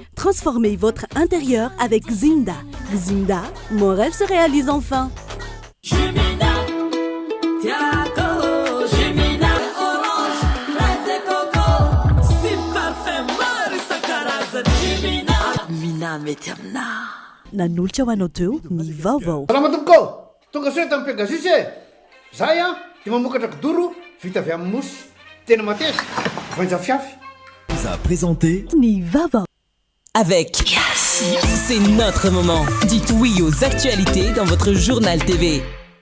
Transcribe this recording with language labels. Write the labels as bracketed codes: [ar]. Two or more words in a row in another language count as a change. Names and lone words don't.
[fr] Transformez votre intérieur avec Zinda. Zinda, mon rêve se réalise enfin. Jumina, Tiago, Jumina, orange, fraise et coco, si parfum Marisa Karazan, Jumina, Mina Meterna. [mg] Nanolotra ho anao teo ny vaovao. Salama tompoko, tonga soa tamin'ny Pegasus e. Zahay dia mamokatra kidoro vita avy amin'ny mosy. Tena mateza, voanja fiafy. [fr] Vous a présenté [mg] Ny vaovao. [fr] Avec Yes. C'est notre moment. Dites oui aux actualités dans votre journal TV.